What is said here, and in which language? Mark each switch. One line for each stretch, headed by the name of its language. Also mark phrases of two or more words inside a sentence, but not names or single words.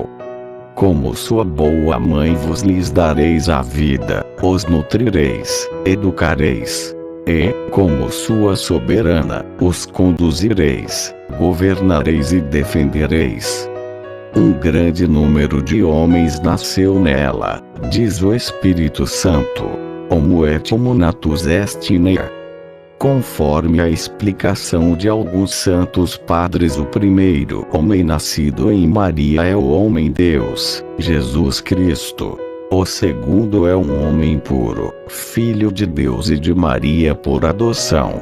Portuguese: Como sua boa mãe vos lhes dareis a vida, os nutrireis, educareis. E, como sua soberana, os conduzireis, governareis e defendereis. Um grande número de homens nasceu nela, diz o Espírito Santo.
Latin: Homo et homo natus est in ea.
Portuguese: Conforme a explicação de alguns santos padres, o primeiro homem nascido em Maria é o homem-Deus, Jesus Cristo. O segundo é um homem puro, filho de Deus e de Maria por adoção.